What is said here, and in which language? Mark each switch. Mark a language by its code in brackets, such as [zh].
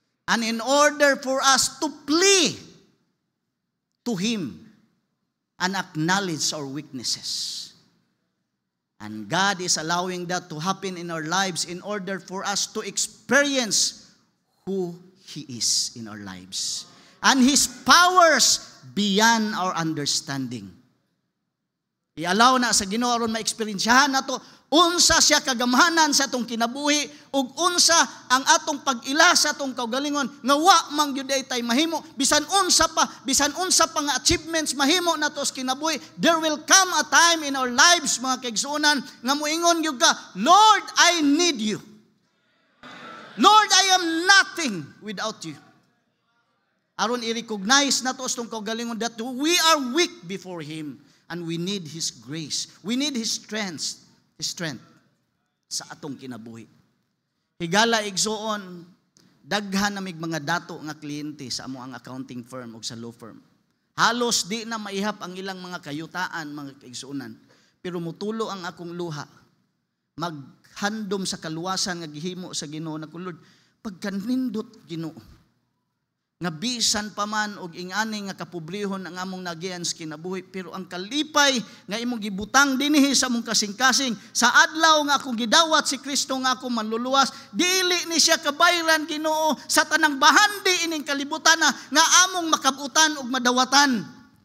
[en] And in order for us to plea to Him and acknowledge our weaknesses. And God is allowing that to happen in our lives in order for us to experience who He is in our lives. And His powers beyond our understanding. [ceb] I-allow na sa Ginoo aron ma-experiensyahan nato unsa siya kagamhanan sa atong kinabuhi ug unsa ang atong pag-ila sa atong kaugalingon nga wa man gyud tay mahimo bisan unsa pa nga achievements mahimo nato sa kinabuhi. [en] There will come a time in our lives [ceb] mga kaigsuonan [en] nga moingon gyud ka, Lord, I need you. Lord, I am nothing without you. [ceb] Aron i-recognize na to sa itong kaugalingon [en] that we are weak before Him and we need His grace. We need His strength [ceb] sa atong kinabuhi. Higala igsuon, daghan na mig mga dato nga kliyente sa amo ang accounting firm o sa law firm. Halos di na maihap ang ilang mga kayutaan, mga kaigsuunan. Pero mutulo ang akong luha. Maghandom sa kaluwasan nga gihimo sa Ginoo na Lord, pagkanindot Ginoo, nga bisan pa man og ingani nga kapobrehon ang among nagian sa kinabuhi, pero ang kalipay nga imong gibutang dinhi sa among kasing-kasing sa adlaw nga akong gidawat si Kristo nga ako manluluwas, dili ni siya kabayran Ginoo sa tanang bahandi ining kalibutan nga among makabutan og madawatan.